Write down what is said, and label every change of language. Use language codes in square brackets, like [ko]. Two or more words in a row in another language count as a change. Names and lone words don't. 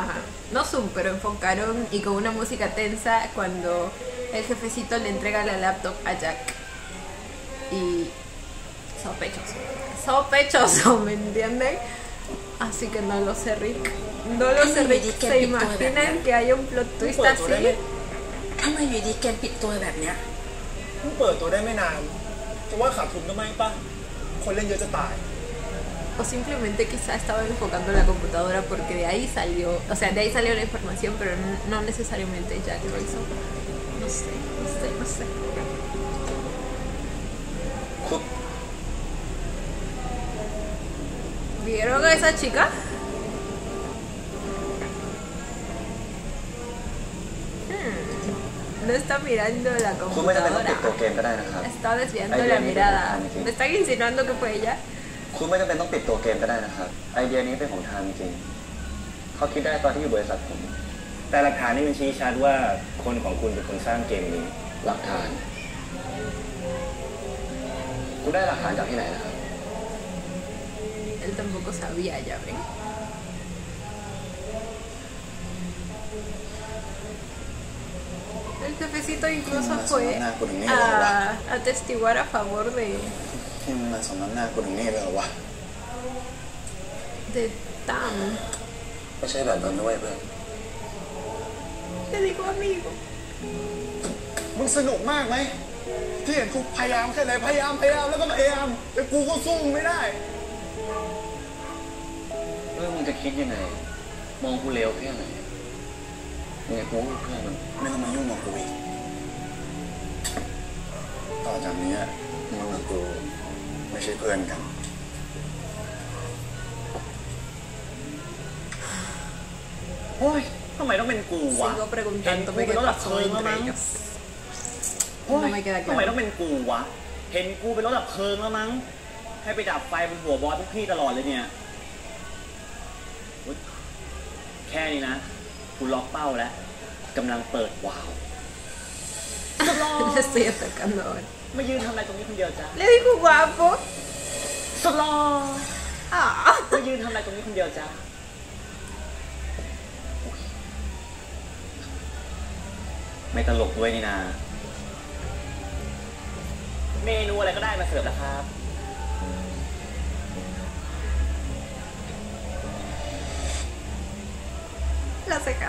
[es] no zoom, pero enfocaron y con una música tensa cuando el jefecito le entrega la laptop a Jack. Y sospechoso, ¿me entienden? Así que no lo sé, Rick. No lo sé, Rick. ¿Se imaginan que haya un [en] plot twist [es] así? [th] ทำไมอยู่ดีเกมปิดตัวแบบเนี้ยเพิ่งเปิดตัวได้ไม่นานจะว่าขาดทุนทำไมป่ะคนเล่นเยอะจะตาย [es] O simplemente quizá estaba enfocando en la computadora porque de ahí salió, o sea, de ahí salió la información, pero no necesariamente Jack lo hizo. No sé. ¿Vieron a esa chica? No está mirando la [th] คุณไม่จำเป็นต้องปิดตัว [es] computadora. [th] เกมก็ได้นะครับ [es] Está desviando la mirada. ¿Me están insinuando que fue ella? [th] คุณไม่จำเป็นต้องปิดตัวเกมก็ได้นะครับ ไอเดียนี้เป็นของทางจริงเขาคิดได้ตอนที่อยู่บริษัทผม แต่หลักฐานนี่มันชี้ชัดว่าคนของคุณเป็นคนสร้างเกมนี้ หลักฐานคุณได้หลักฐานจากที่ไหนนะครับ [es] Él tampoco sabía, ya ven. El jefecito incluso fue a atestiguar a favor de [th] ที่มันมาสมน้ำหน้ากูถึงนี่เลยเหรอวะ [es] Tam. [th] ไม่ใช่แบบนั้นด้วยเพื่อน [es] Le digo amigo. [th] มึงสนุกมากไหมที่เห็นกูพยายามแค่ไหนพยายามแล้วก็พยายามแต่กูก็สู้มึงไม่ได้ มึงจะคิดยังไง มองกูเลวแค่ไหนเนี่ยกูเพื่อนมัน ไม่ต้องมายุ่งกับกูอีกต่อจากนี้มึงกับกูไม่ใช่เพื่อนกัน โอ้ยทำไมต้องเป็นกูวะ [es] Sigo preguntándome qué pasó entre ellos. [th] โอ้ย [es] No me queda [th] ทำไม [es] claro. [th] ต้องเป็นกูวะ เห็นกูเป็นรถดับเพลิงแล้วมั้ง ให้ไปดับไฟบนหัวบอสพวกพี่ตลอดเลยเนี่ยอุ๊ยแค่นี้นะ กูล็อกเป้าแล้วกำลังเปิดวาล์ว [es] Le estoy atacando ahora. [th] มายืนทำอะไรตรงนี้คนเดียวจ้ะ [es] Le digo guapo. [th] สุดหล่อ Ah. มายืนทำอะไรตรงนี้คนเดียวจ้ะไม่ตลกด้วยนี่นา เมนูอะไรก็ได้มาเสิร์ฟแล้วครับ [es] Las cejas.